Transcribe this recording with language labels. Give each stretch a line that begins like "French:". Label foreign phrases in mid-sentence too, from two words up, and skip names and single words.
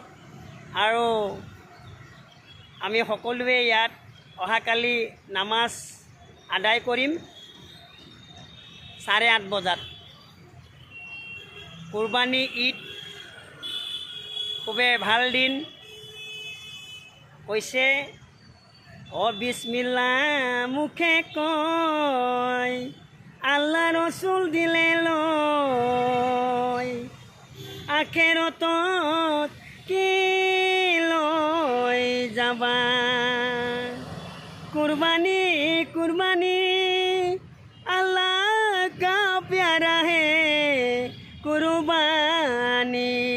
Assamese: আৰু আমি সকলোৱে ইয়াত অহাকালি নামাজ আদায় কৰিম 8:30 বজাত। কুরবানী ঈদ খুবেই ভাল দিন হৈছে।
Bangla: ও বিসমিল্লাহ মুখে কয় আল্লাহ রসুল দিলে লয় আখেরতত কি লয় যাবা কুরবানি কুরবানি
Hindi: अल्लाह का प्यारा है
Bangla: কুরবানি